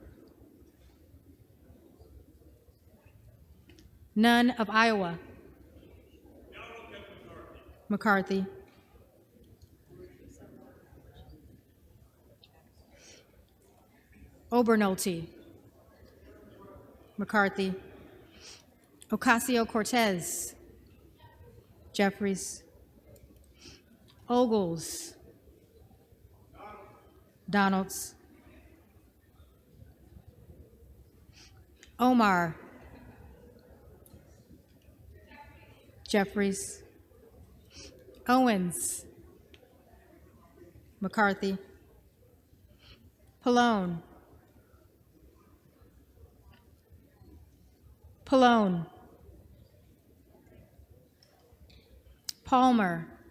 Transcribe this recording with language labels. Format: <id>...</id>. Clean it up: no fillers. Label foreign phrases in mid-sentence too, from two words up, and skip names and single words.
<en>None of Iowa, McCarthy, Obernolte, McCarthy, Ocasio-Cortez, Jeffries, Ogles, Donalds, Omar, Jeffries, Owens, McCarthy, Pallone, Pallone, Palmer,</en>